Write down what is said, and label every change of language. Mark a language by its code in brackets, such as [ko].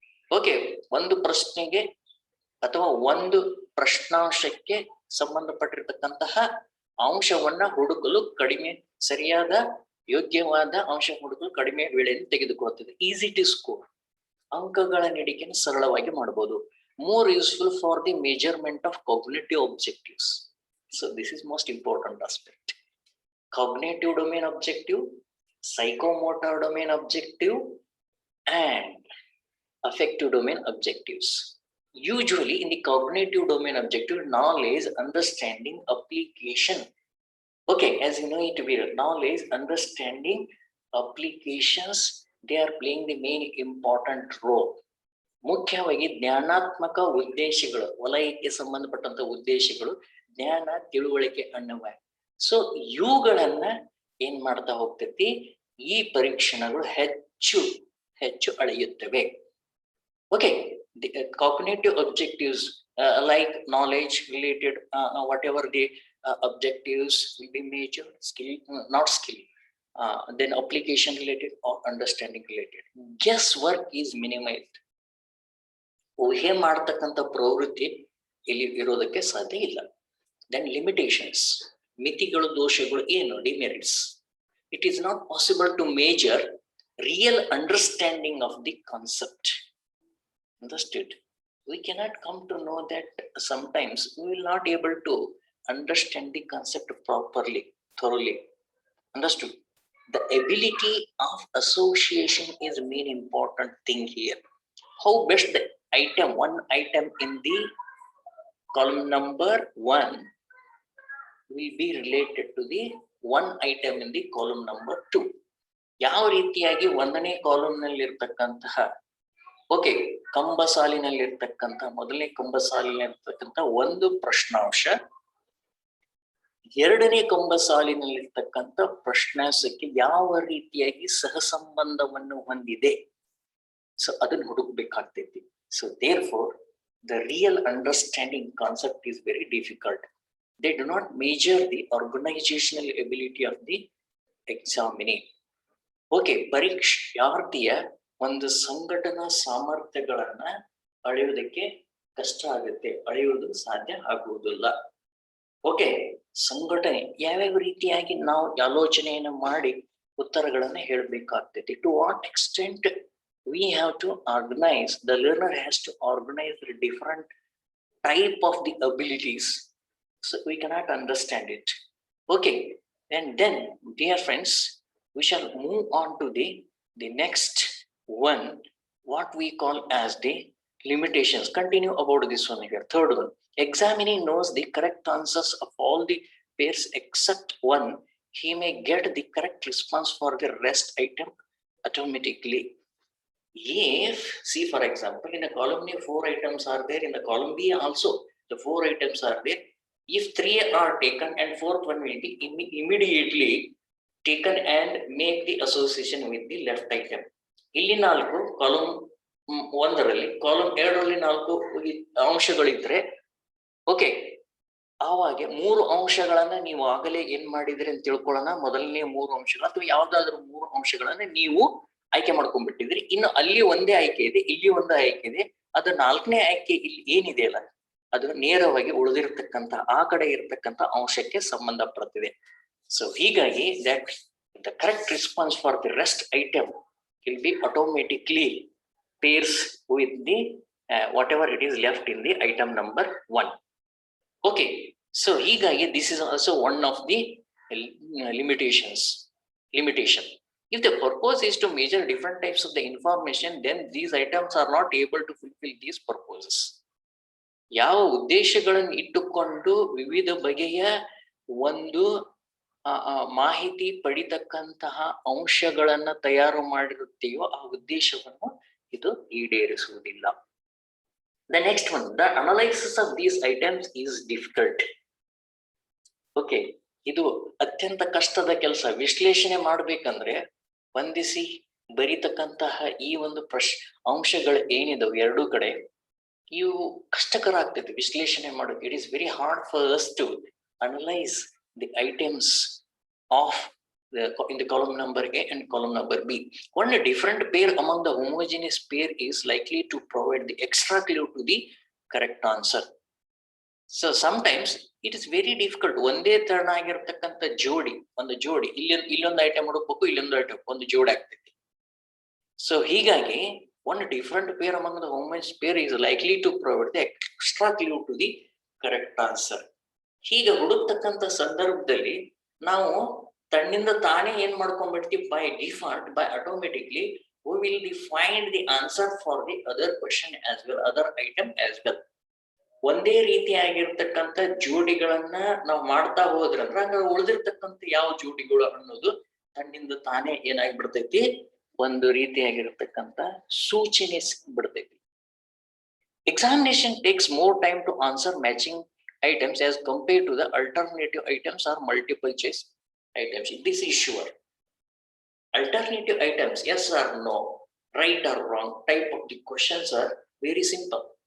[kn] Okay, ಒಂದು ಪ್ರಶ್ನೆಗೆ ಅಥವಾ ಒಂದು ಪ್ರಶ್ನಾಂಶಕ್ಕೆ ಸಂಬಂಧಪಟ್ಟಿರ್ತಕ್ಕಂತಹ ಅಂಶವನ್ನ ಹುಡುಕಲು ಸರಿಯಾದ ಯೋಗ್ಯವಾದ ಅಂಶ ಹುಡುಕಲು ಕಡಿಮೆ ವೇಳೆಯನ್ನು ತೆಗೆದುಕೊಳ್ಳುತ್ತದೆ. [en] easy to score, [kn] ಅಂಕಗಳ ನೀಡಿಕೆಯನ್ನು ಸರಳವಾಗಿ ಮಾಡಬಹುದು. [en] More useful for the measurement of cognitive objectives. So this is most important aspect. Cognitive domain objective, psychomotor domain objective, and affective domain objectives. Usually in the cognitive domain objective, knowledge, understanding, application. Okay, as you know it will, knowledge, understanding, applications, they are playing the main important role. [kn] ಮುಖ್ಯವಾಗಿ ಜ್ಞಾನಾತ್ಮಕ ಉದ್ದೇಶಗಳು, ವಲಯಕ್ಕೆ ಸಂಬಂಧಪಟ್ಟಂತ ಉದ್ದೇಶಗಳು, ಜ್ಞಾನ, ತಿಳುವಳಿಕೆ ಅನ್ನುವ. So ಇವುಗಳನ್ನ ಏನ್ ಮಾಡ್ತಾ ಹೋಗ್ತೈತಿ, ಈ ಪರೀಕ್ಷಣಗಳು ಹೆಚ್ಚು ಅಳೆಯುತ್ತವೆ. [en] Okay, cognitive objectives like knowledge related, whatever the objectives will be measured, not skill, then application related or understanding related. Guess work is minimized. [kn] ಊಹೆ ಮಾಡ್ತಕ್ಕಂಥ ಪ್ರವೃತ್ತಿ ಇಲ್ಲಿ ಇರೋದಕ್ಕೆ ಸಾಧ್ಯ ಇಲ್ಲ. [en] Then limitations, [kn] ಮಿತಿಗಳು, ದೋಷಗಳು ಏನು? [en] Demerits. It is not possible to measure real understanding of the concept. Understood? We cannot come to know that sometimes we will not able to understand the concept properly, thoroughly. Understood? The ability of association is the main important thing here. How best the one item in the column number 1 will be related to the one item in the column number 2. [kn] ಯಾವ ರೀತಿಯಾಗಿ ಒಂದನೇ column ನಲ್ಲಿ ಇರ್ತಕ್ಕಂತಹ okay ಕಂಬ ಸಾಲಿನಲ್ಲಿ ಇರ್ತಕ್ಕಂಥ ಮೊದಲನೇ ಕಂಬ ಸಾಲಿನಲ್ಲಿ ಇರ್ತಕ್ಕಂಥ ಒಂದು ಪ್ರಶ್ನಾಂಶ ಎರಡನೇ ಕಂಬ ಸಾಲಿನಲ್ಲಿರ್ತಕ್ಕಂಥ ಪ್ರಶ್ನಾಂಶಕ್ಕೆ ಯಾವ ರೀತಿಯಾಗಿ ಸಹಸಂಬಂಧವನ್ನು ಹೊಂದಿದೆ, ಸೊ ಅದನ್ನು ಹುಡುಕ್ಬೇಕಾಗ್ತೈತಿ. [en] So therefore the real understanding concept is very difficult. They do not measure the organizational ability of the examinee. [kn] Okay, ಪರೀಕ್ಷಾರ್ಥಿಯ ಒಂದು ಸಂಘಟನಾ ಸಾಮರ್ಥ್ಯಗಳನ್ನ ಅಳೆಯುವುದಕ್ಕೆ ಕಷ್ಟ ಆಗುತ್ತೆ, ಅಳೆಯುವುದು ಸಾಧ್ಯ ಆಗುವುದಿಲ್ಲ. ಓಕೆ, ಸಂಘಟನೆ ಯಾವ್ಯಾವ ರೀತಿಯಾಗಿ ನಾವು ಆಲೋಚನೆಯನ್ನು ಮಾಡಿ ಉತ್ತರಗಳನ್ನ ಹೇಳಬೇಕಾಗ್ತೈತಿ. [en] To what extent we have to organize, the learner has to organize the different type of the abilities, so we cannot understand it. Okay, and then dear friends, we shall move on to the next one, what we call as the limitations. Continue about this one here. Third one, examinee knows the correct answers of all the pairs except one. He may get the correct response for the rest item automatically. If, see for example, in a column A 4 items are there, in the column B also the 4 items are there. If 3 are taken and fourth one will be immediately taken and make the association with the left item. [kn] ಇಲ್ಲಿ 4 column 1ರಲ್ಲಿ, column 2ರಲ್ಲಿ 4 ಅಂಶಗಳಿದ್ರೆ okay, ಆವಾಗ 3 ಅಂಶಗಳನ್ನ ನೀವು ಆಗಲೇ ಏನ್ ಮಾಡಿದ್ರಿ ಅಂತ ತಿಳ್ಕೊಳ್ಳೋಣ. ಮೊದಲನೇ 3 ಅಂಶಗಳು ಅಥವಾ ಯಾವ್ದಾದ್ರು 3 ಅಂಶಗಳನ್ನ ನೀವು ಆಯ್ಕೆ ಮಾಡ್ಕೊಂಡ್ಬಿಟ್ಟಿದ್ರಿ. ಇನ್ನು ಅಲ್ಲಿ ಒಂದೇ ಆಯ್ಕೆ ಇದೆ, ಇಲ್ಲಿ ಒಂದು ಆಯ್ಕೆ ಇದೆ. ಅದು 4ನೇ ಆಯ್ಕೆ ಇಲ್ಲಿ ಏನಿದೆ ಅಲ್ಲ, ಅದು ನೇರವಾಗಿ ಉಳಿದಿರ್ತಕ್ಕಂಥ ಆ ಕಡೆ ಇರತಕ್ಕಂಥ ಅಂಶಕ್ಕೆ ಸಂಬಂಧಪಡುತ್ತಿದೆ. [en] So ಹೀಗಾಗಿ that the correct response for the rest item will be automatically pairs with the whatever it is left in the item number 1. Okay, so ಹೀಗಾಗಿ this is also one of the limitation. If the purpose is to measure different types of the information, then these items are not able to fulfill these purposes. [kn] ಯಾವ ಉದ್ದೇಶಗಳನ್ನು ಇಟ್ಟುಕೊಂಡು ವಿವಿಧ ಬಗೆಯ ಒಂದು ಮಾಹಿತಿ ಪಡಿತಕ್ಕಂತಹ ಅಂಶಗಳನ್ನ ತಯಾರು ಮಾಡಿರುತ್ತೆಯೋ ಆ ಉದ್ದೇಶವನ್ನು ಇದು ಈಡೇರಿಸುವುದಿಲ್ಲ. [en] The next one, the analysis of these items is difficult. [kn] Okay, ಇದು ಅತ್ಯಂತ ಕಷ್ಟದ ಕೆಲಸ. ವಿಶ್ಲೇಷಣೆ ಮಾಡ್ಬೇಕಂದ್ರೆ ಹೊಂದಿಸಿ ಬರೀತಕ್ಕಂತಹ ಈ ಒಂದು ಅಂಶಗಳು ಏನಿದಾವೆ ಎರಡೂ ಕಡೆ, ಇವು ಕಷ್ಟಕರ ಆಗ್ತೈತಿ ವಿಶ್ಲೇಷಣೆ ಮಾಡೋದು. [en] It is very hard for us to analyse the items of in the column number A and column number B. One different pair among the homogeneous pair is likely to provide the extra clue to the correct answer. So sometimes it is very difficult. [kn] ಒಂದೇ ತರನಾಗಿರ್ತಕ್ಕಂಥ ಒಂದು ಜೋಡಿ ಇಲ್ಲೊಂದು item ಹುಡುಕ್ಬೇಕು, ಇಲ್ಲೊಂದು item ಒಂದು ಜೋಡಿ ಆಗ್ತೈತಿ. So ಹೀಗಾಗಿ [en] one different pair among the homogeneous pair is likely to provide the extra clue to the correct answer. [kn] ಹೀಗೆ ಹುಡುಕ್ತಕ್ಕಂಥ ಸಂದರ್ಭದಲ್ಲಿ ನಾವು ತನ್ನಿಂದ ತಾನೇ ಏನ್ ಮಾಡ್ಕೊಂಡ್ಬಿಡ್ತೀವಿ, [en] By default, by automatically we will find the answer for the other question as well, other item as well. [kn] ಒಂದೇ ರೀತಿಯಾಗಿರ್ತಕ್ಕಂಥ ಜೋಡಿಗಳನ್ನ ನಾವು ಮಾಡ್ತಾ ಹೋದ್ರಂದ್ರ ಹಂಗ ಉಳಿದಿರ್ತಕ್ಕಂಥ ಯಾವ ಜೋಡಿಗಳು ಅನ್ನೋದು ತನ್ನಿಂದ ತಾನೇ ಏನಾಗ್ಬಿಡ್ತೈತಿ, ಒಂದು ರೀತಿಯಾಗಿರ್ತಕ್ಕಂಥ ಸೂಚನೆ ಸಿಕ್ಬಿಡ್ತೈತಿ. [en] Examination takes more time to answer matching items as compared to the alternative items or multiple choice items. This is sure. Alternative items, yes or no, right or wrong type of the questions are very simple.